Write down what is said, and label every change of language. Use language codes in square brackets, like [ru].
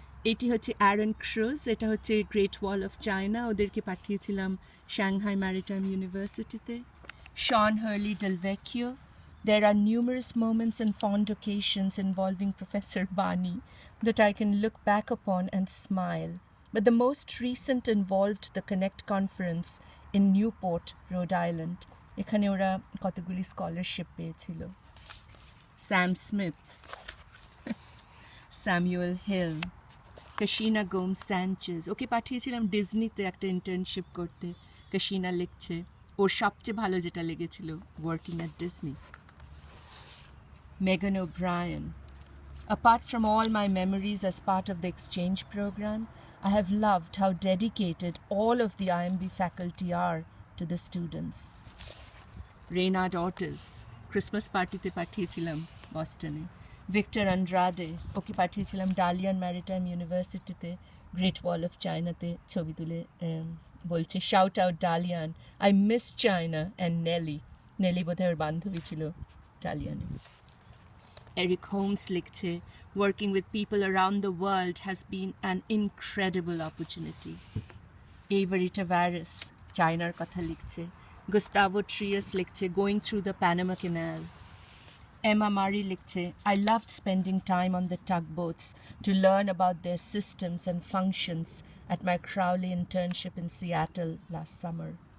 [bn] এটি হচ্ছে Aaron cruise, এটা হচ্ছে গ্রেট ওয়াল অফ চায়না, ওদেরকে পাঠিয়েছিলাম সাংহাই ম্যারিটাইম ইউনিভার্সিটিতে। [en] Sean Harley Del Vecchio, there are numerous moments and fond occasions involving Professor Bani that I can look back upon and smile, but the most recent involved the Connect conference in Newport, Rhode Island. [bn] এখানে ওরা কতগুলি scholarship পেয়েছিল। Sam Smith, Samuel hill, কাশিনা Gomes Sanchez, ওকে পাঠিয়েছিলাম ডিজনিতে একটা internship করতে। কাশিনা লিখছে ওর সবচেয়ে ভালো যেটা লেগেছিল working at Disney. [en] Megan O'Brien, apart from all my memories as part of the exchange program, I have loved how dedicated all of the IMB faculty are to the students. [bn] Reynard Ortiz, Christmas party-te পাঠিয়েছিলাম বস্টনে। Victor Andrade, ওকে পাঠিয়েছিলাম Dalian maritime ইউনিভার্সিটিতে great wall of চায়নাতে ছবি তুলে বলছে [en] Shout out Dalian, I miss China and Nelly. [bn] Nelly বোধহয় ওর বান্ধবী ছিল ডালিয়ানে। [en] Eric Holmes [bn] লিখছে, [en] working with people around the world has been an incredible opportunity. [bn] Avery Tavares, চায়নার কথা লিখছে। [en] Gustavo Trias [bn] লিখছে, [en] going through the Panama Canal. Emma Murray [bn] লিখছে, [en] I loved spending time on the tugboats to learn about their systems and functions at my Crowley internship in Seattle last summer.